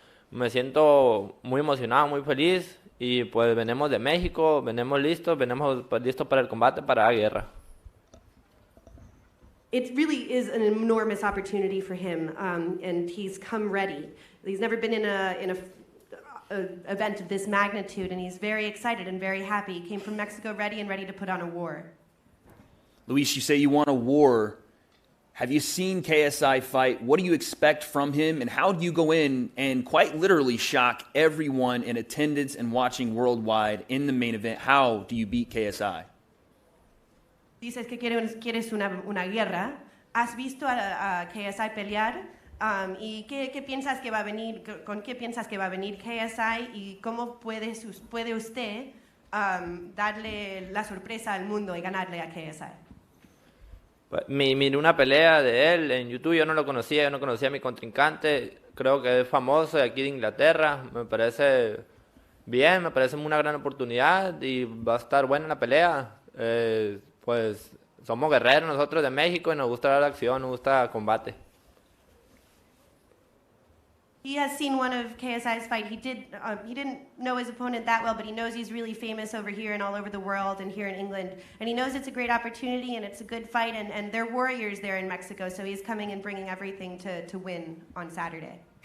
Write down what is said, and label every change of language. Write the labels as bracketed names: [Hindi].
[Spanish] Me siento muy emocionado, muy feliz y pues venimos de México, venimos listos para el combate, para la guerra. [English] It really is an enormous opportunity for him, and he's come ready. He's never been in a event of this magnitude, and he's very excited and very happy. He came from Mexico ready and ready to put on a war. Luis, you say you want a war. Have you seen KSI fight? What do you expect from him? And how do you go in and quite literally shock everyone in attendance and watching worldwide in the main event? How do you beat KSI? [Spanish] Dices que quieres una guerra. ¿Has visto a KSI pelear? ¿Y qué piensas que va a venir? ¿Con qué piensas que va a venir KSI? ¿Y cómo puede usted darle la sorpresa al mundo y ganarle a KSI? Miré una pelea de él en YouTube, yo no conocía a mi contrincante, creo que es famoso de aquí de Inglaterra, me parece bien, me parece una gran oportunidad y va a estar buena la pelea. Pues somos guerreros nosotros de México y nos gusta la acción, nos gusta el combate. [English] He has seen one of KSI's fight. He didn't know his opponent that well, but he knows he's really famous over here and all over the world and here in England. And he knows it's a great opportunity and it's a good fight, and they're warriors there in Mexico, so he's coming and bringing everything to win on Saturday.